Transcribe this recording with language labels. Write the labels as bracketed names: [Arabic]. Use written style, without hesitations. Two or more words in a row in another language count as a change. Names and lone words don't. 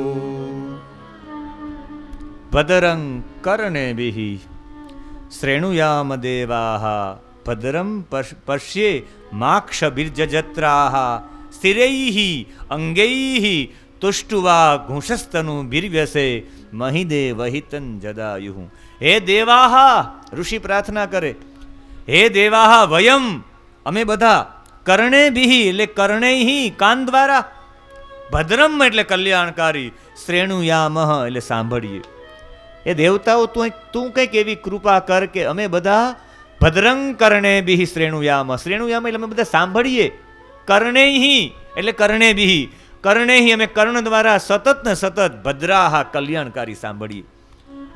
[Sanskrit] भद्रं कर्णेभिः श्रेणुयाम देवाः भद्रं पश्येमाक्षभिर्यजत्राः स्थिरैः अंगैः तुष्टुवाघुंषस्तनूभिर्व्यसेमहि देवहितं जदायुः। हे देवाः, [Gujarati] ઋષિ પ્રાર્થના કરે, [Sanskrit] हे देवाः वयम, [Gujarati] અમે બધા, कर्णेभिः એટલે કર્ણૈઃ કાન દ્વારા, ભદ્રમ એટલે કલ્યાણકારી, શ્રેણુયામઃ એટલે સાંભળીએ. એ દેવતાઓ તું કંઈક એવી કૃપા કર કે અમે બધા [Sanskrit] ભદ્રં કર્ણેભિઃ શ્રેણુયામ, [Gujarati] શ્રેણુયામ એટલે અમે બધા સાંભળીએ. કર્ણૈઃ એટલે કર્ણેભિઃ, કર્ણૈઃ અમે કર્ણ દ્વારા સતત ને સતત ભદ્રાહ કલ્યાણકારી સાંભળીએ.